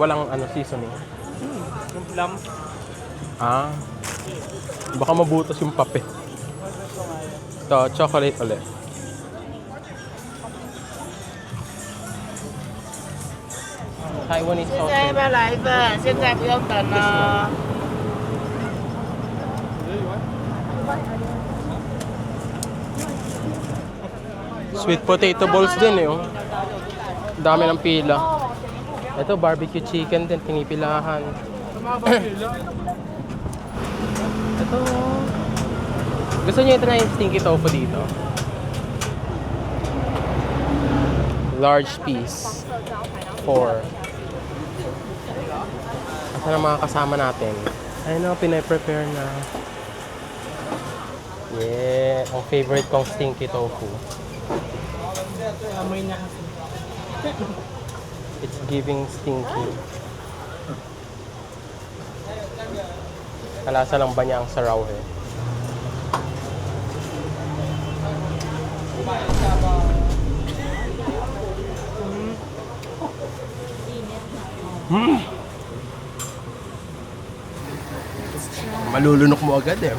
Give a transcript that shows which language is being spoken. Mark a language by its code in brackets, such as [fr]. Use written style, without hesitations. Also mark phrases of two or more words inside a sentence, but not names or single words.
[tl] Walang seasoning. Yung plum. Ah. Baka mabutas yung pape. Ito, chocolate ulit. [en] Taiwanese salt. [zh] 再来一份，现在不用等了。 [en] Sweet potato balls [tl] din eh. Oh. Dami ng pila. Ito, [en] barbecue chicken [tl] din, pinipilahan. Ito. Gusto niyo ito na yung Stinky Tofu dito? [en] Large piece. 4. [tl] Asan ang mga kasama natin? Ayun o, pinaprepare na. Yeah, ang favorite kong Stinky Tofu. Amoy na. [en] It's giving stinky. [tl] Kalasa lang ba niya ang saraw eh? Malulunok mo agad eh.